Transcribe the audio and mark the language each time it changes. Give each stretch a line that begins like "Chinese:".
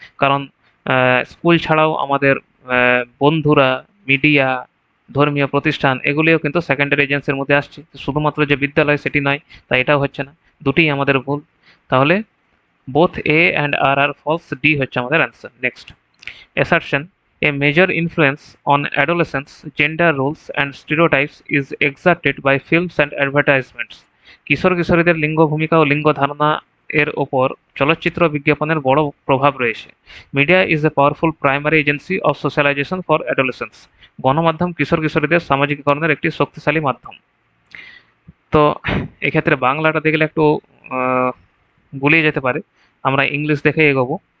Bangla: কারণ স্কুল ছাড়াও আমাদের বন্ধুরা, মিডিয়া, ধর্মীয় প্রতিষ্ঠান এগুলিও কিন্তু সেকেন্ডারি এজেন্সির মধ্যে আসছে। শুধুমাত্র যে বিদ্যালয় সেটি নয়, তাই এটাও হচ্ছে না। দুটিই আমাদের ভুল। তাহলে
English: both A and R are false,
Bangla: D হচ্ছে আমাদের answer.
English: Next, assertion, a major influence on adolescents' gender roles and stereotypes is exerted by films and advertisements.
Bangla: কিশোর কিশোরীদের লিঙ্গ ভূমিকা ও লিঙ্গ ধারণা এর ওপর চলচ্চিত্র বিজ্ঞাপনের বড় প্রভাব রয়েছে।
English: Media is a powerful primary agency of socialization for adolescents.
Bangla: গণমাধ্যম কিশোর কিশোরীদের সামাজিকীকরণের একটি শক্তিশালী মাধ্যম। তো এক্ষেত্রে বাংলাটা দেখলে একটু আহ, গুলিয়ে যেতে পারে, আমরা ইংলিশ দেখে এগোবো।